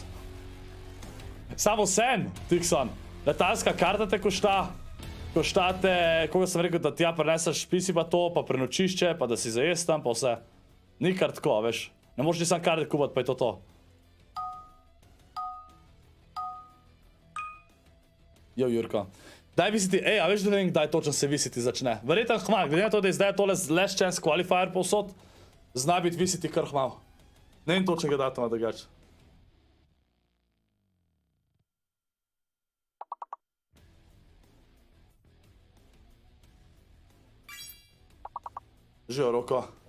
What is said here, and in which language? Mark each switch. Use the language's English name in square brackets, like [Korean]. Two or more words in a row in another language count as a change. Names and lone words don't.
[Slovenian] Samo sen, Tikson, letalska karta te koštate, koga sem rekel, da tja preneseš PC pa to, pa prenočišče, pa da si zajest tam, pa vse. Ni kar tako, veš. Ne možeš ti sam karte kupati, pa je to to. Jo, Jurko. Daj visiti, a veš, da ne vem, kdaj točno se visiti začne. Verjetno hmal, glede na to, da je zdaj tole [English] last chance qualifier [Slovenian] povsod, zna biti visiti kar hmal. Ne vem točnega datuma drugače. Živo, Roko.